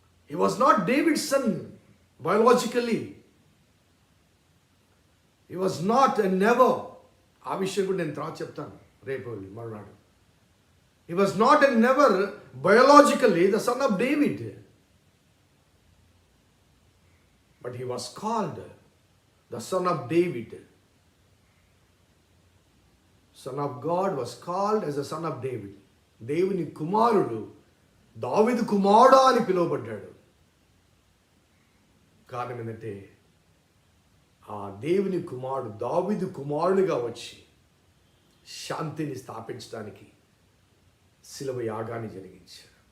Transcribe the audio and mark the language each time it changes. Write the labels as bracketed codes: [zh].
[en] He was not David's son biologically. He was not and never. [te] ఆ విషయం కూడా నేను తర్వాత చెప్తాను రేపు మరునాడు. [en] He was not and never biologically the son of David. But he was called the son of David. Son of God was called as the son of David. [te] దేవుని కుమారుడు దావీదు కుమారుడా అని పిలువబడ్డాడు. కారణం ఏంటంటే ఆ దేవుని కుమారుడు దావీదు కుమారునిగా వచ్చి శాంతిని స్థాపించడానికి శిలువ యాగాన్ని జరిగించాడు.